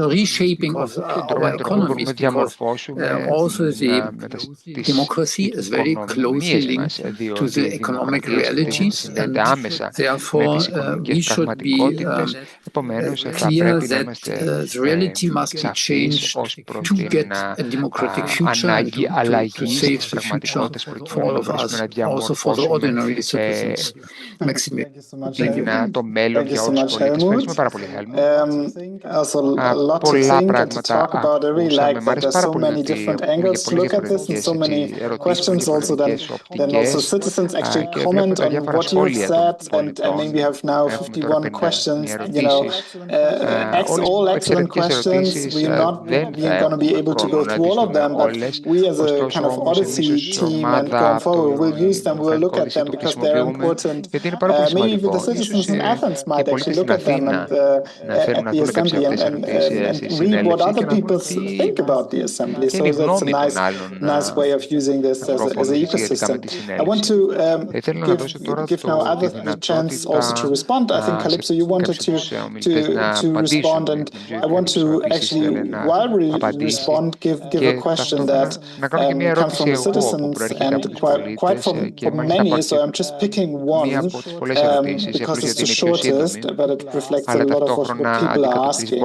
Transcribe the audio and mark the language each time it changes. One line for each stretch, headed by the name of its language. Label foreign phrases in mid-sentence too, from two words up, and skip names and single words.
English: reshaping of our economies, because also the democracy is very closely linked to the economic realities, and therefore we should be clear that the reality must be changed to get a democratic future and to save the future for all of us, also for the ordinary citizens. Maxime. Thank you.
Greek: Το μέλλον για όλους τους πολίτες. Ευχαριστούμε πάρα πολύ, Χέλμου. Πολλά πράγματα ακούσαμε. Μ' αρέσει πάρα πολύ ότι έχουμε πολύ διαφορετικές ερωτήσεις, πολύ διαφορετικές οπτικές και βλέπω τα διάφορα σχόλια των πολιτών. Έχουμε τώρα 51 ερωτήσεις. Όλες εξαιρετικές ερωτήσεις, δεν θα έχουμε χρόνο να τις δούμε όλες. Ωστόσο, όμως, εμείς ως ομάδα του Δημοκρατικού Δυσίτου χρησιμοποιούμε, γιατί είναι πάρα πολύ σημαντικό. Ίσως και πολλοί στην Αθήνα να θέλουν να δουν κάποιες αυτές τις ερωτήσεις στη συνέλευση και να δουν τι είναι η γνώμη
English: nice way of using this as an ecosystem. I want to give now others the chance also to respond. I think, Kalypso, you wanted to respond, and I want to actually, while we respond, give a question that comes from the citizens and quite from many, so I'm just picking one because it's the shortest, but it reflects a lot of what people are asking.